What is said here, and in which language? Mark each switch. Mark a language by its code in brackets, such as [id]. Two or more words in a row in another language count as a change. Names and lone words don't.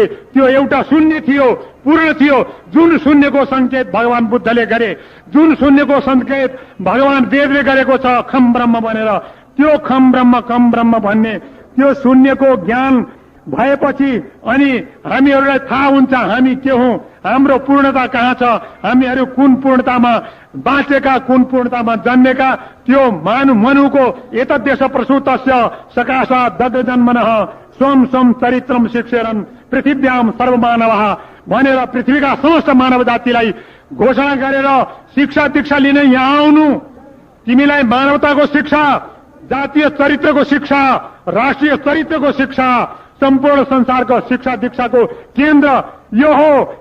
[ne] त्यो एउटा शून्य थियो, पूर्ण थियो। जुन शून्यको संकेत भगवान बुद्धले गरे, जुन शून्यको संकेत भगवान वेदले गरेको छ [sa] खम ब्रह्म [ne] भनेर, त्यो [sa] खम ब्रह्म कम ब्रह्म [ne] भन्ने त्यो शून्यको ज्ञान भएपछि अनि हामीहरूलाई थाहा हुन्छ हामी के हौं, हाम्रो पूर्णता कहाँ छ, हामीहरू कुन पूर्णतामा बाँचेका, कुन पूर्णतामा जन्मेका। त्यो मनुको [sa] एतद्देश प्रसूतस्य सकाशा दग्धजन्मनः स्वं स्वं चरित्रम शिक्षेरन् पृथिव्याम सर्वमानवः [ne] भनेर पृथ्वीका समस्त मानव जातिलाई घोषणा गरेर शिक्षा दीक्षा लिन यहाँ आउनु। तिमीलाई मानवताको शिक्षा, जातीय चरित्रको शिक्षा, राष्ट्रिय चरित्रको शिक्षा, सम्पूर्ण संसारको शिक्षा दीक्षाको केन्द्र यो हो।